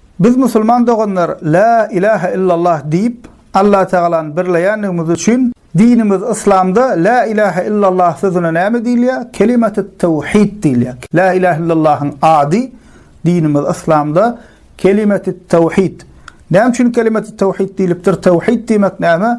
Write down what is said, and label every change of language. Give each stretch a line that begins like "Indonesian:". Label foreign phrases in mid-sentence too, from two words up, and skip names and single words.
Turkmen: Biz musulman doganlar
Arabic: لا إله إلا الله
Turkmen: deyip Allah Teala'nın birleýänligimiz üçin dinimiz İslamda
Arabic: لا إله إلا الله
Turkmen: sözüne näme diýilýär?
Arabic: كلمة التوحيد
Turkmen: diýilýär.
Arabic: لا إله إلا الله'ın
Turkmen: adi dinimiz İslamda
Arabic: كلمة التوحيد.
Turkmen: Näme üçin
Arabic: كلمة التوحيد
Turkmen: diýilipdir? Tevhid diýmek näme?